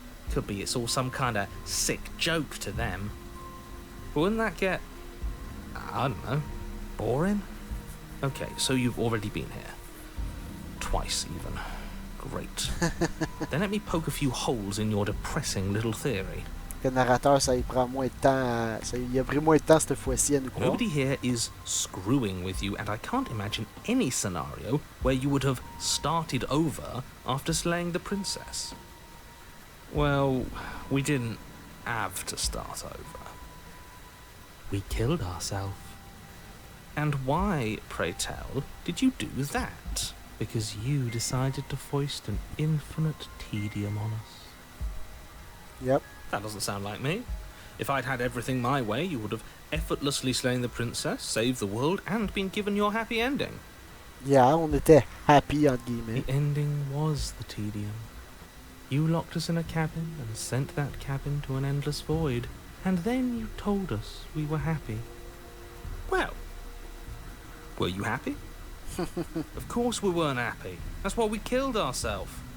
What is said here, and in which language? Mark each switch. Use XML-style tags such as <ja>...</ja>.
<en>Could be it's all some kind of sick joke to them. But wouldn't that get, I don't know, boring? Okay, so you've already been here. Twice, even. Great. Then let me poke a few holes in your depressing little theory.</en> <fr>Le narrateur, ça y prend moins de temps. Il a pris moins de temps cette fois-ci à nous croire.</fr> <en>Nobody here is screwing with you, and I can't imagine any scenario where you would have started over after slaying the princess. Well, we didn't have to start over. We killed ourselves. And why, pray tell, did you do that? Because you decided to foist an infinite tedium on us. Yep. That doesn't sound like me. If I'd had everything my way, you would have effortlessly slain the princess, saved the world, and been given your happy ending.</en> <fr>Yeah, on était happy, entre guillemets.</fr> <en>The ending was the tedium. You locked us in a cabin and sent that cabin to an endless void, and then you told us we were happy. Well, were you happy? Of course we weren't happy. That's why we killed ourselves.</en>